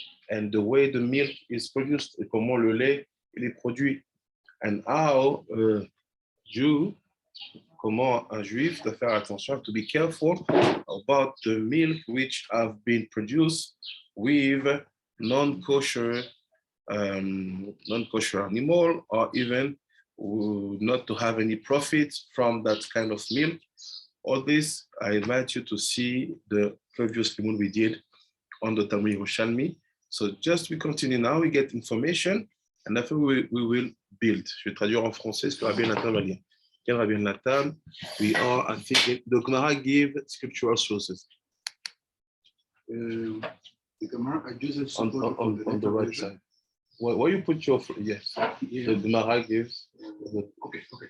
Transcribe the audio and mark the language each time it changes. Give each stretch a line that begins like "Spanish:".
English: And the way the milk is produced,
French: et comment le lait il est produit,
English: and how Jew,
French: comment un juif doit faire attention,
English: to be careful about the milk which have been produced with non-kosher animal, or even not to have any profit from that kind of milk. All this, I invite you to see the previous limud we did on the Talmud Yerushalmi. So just we continue now, we get information, and after we will build.
French: Je vais traduire en français ce que Rabbi Nathan va lire. Quel Rabbi Nathan?
English: We are, I think, the Gemara give scriptural sources. The Gemara, I just on the right side. Where you put your, yes, yeah. The Gemara gives. Okay.